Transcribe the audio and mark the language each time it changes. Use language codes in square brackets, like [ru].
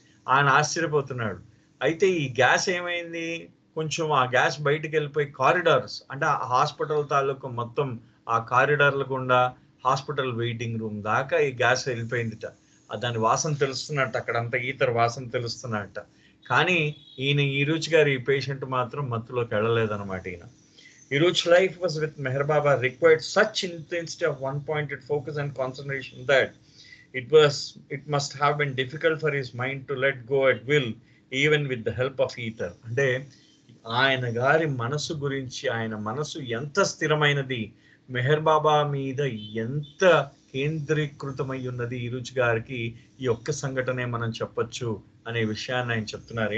[te] ఆయన ఆశ్చర్యపోతున్నాడు. అయితే ఈ గ్యాస్ ఏమైంది, కొంచెం ఆ గ్యాస్ బయటికి వెళ్ళిపోయి కారిడార్స్, అంటే ఆ హాస్పిటల్ తాలూకు మొత్తం ఆ కారిడార్ల గుండా హాస్పిటల్ వెయిటింగ్ రూమ్ దాకా ఈ గ్యాస్ వెళ్ళిపోయిందిట. దాని వాసన తెలుస్తున్నట్టు, అక్కడంతా ఈతర్ వాసన తెలుస్తున్నట్ట. కానీ ఇరుచి గారు ఈ పేషెంట్ మాత్రం మత్తులోకి వెళ్ళలేదన్నమాట. [en] Iruch's life was with Meher Baba required such intensity of one-pointed focus and concentration that it must have been difficult for his mind to let go at will, even with the help of ether. [te] అంటే ఆయన గారి మనసు గురించి, ఆయన మనసు ఎంత స్థిరమైనది, మెహర్ బాబా మీద ఎంత కేంద్రీకృతమై ఉన్నది ఇరుచి గారికి, ఈ ఒక్క సంఘటనే మనం చెప్పొచ్చు అనే విషయాన్ని ఆయన చెప్తున్నారు.